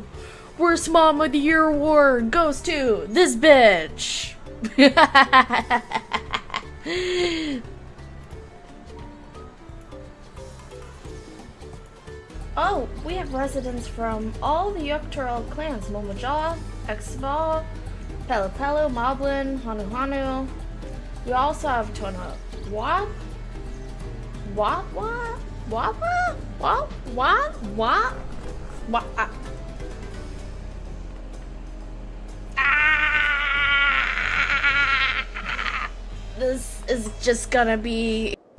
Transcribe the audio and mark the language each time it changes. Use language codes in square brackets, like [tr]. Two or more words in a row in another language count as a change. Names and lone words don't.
[en] Worst mom of the year award goes to this bitch. Oh, we have residents from all the DAWNTRAIL clans: Momojaw, ffxiv, Pelu Pelu, Moblin, Hanu Hanu. We also have Tono. What? What? What? What? What? What? What? What? This is just gonna be.